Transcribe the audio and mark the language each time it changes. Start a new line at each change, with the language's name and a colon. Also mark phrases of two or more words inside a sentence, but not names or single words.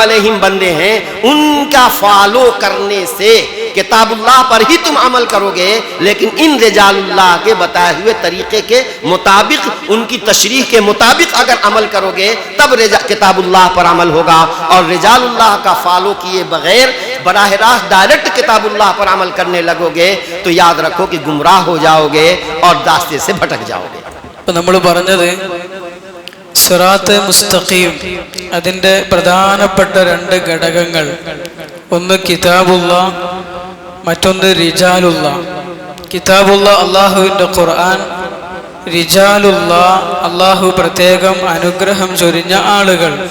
Urdu: علیہم بندے ہیں ان کا فالو کرنے سے کتاب اللہ پر ہی تم عمل کرو گے، لیکن ان رجال اللہ کے بتائے ہوئے طریقے کے مطابق، ان کی تشریح کے مطابق اگر عمل کرو گے تب کتاب اللہ پر عمل ہوگا، اور رجال اللہ کا فالو کیے بغیر براہ راست ڈائریکٹ کتاب اللہ پر عمل کرنے لگو گے تو یاد رکھو کہ گمراہ ہو جاؤ گے اور راستے سے بھٹک جاؤ گے۔
Malayalam: നമ്മൾ പറഞ്ഞത് സിറാത്ത് മുസ്തഖീം, അതിൻ്റെ പ്രധാനപ്പെട്ട രണ്ട് ഘടകങ്ങൾ, ഒന്ന് കിതാബുള്ള, മറ്റൊന്ന് റിജാലുള്ള. കിതാബുള്ള അള്ളാഹുവിൻ്റെ ഖുർആൻ, റിജാലുള്ള അള്ളാഹു പ്രത്യേകം അനുഗ്രഹം ചൊരിഞ്ഞ ആളുകൾ.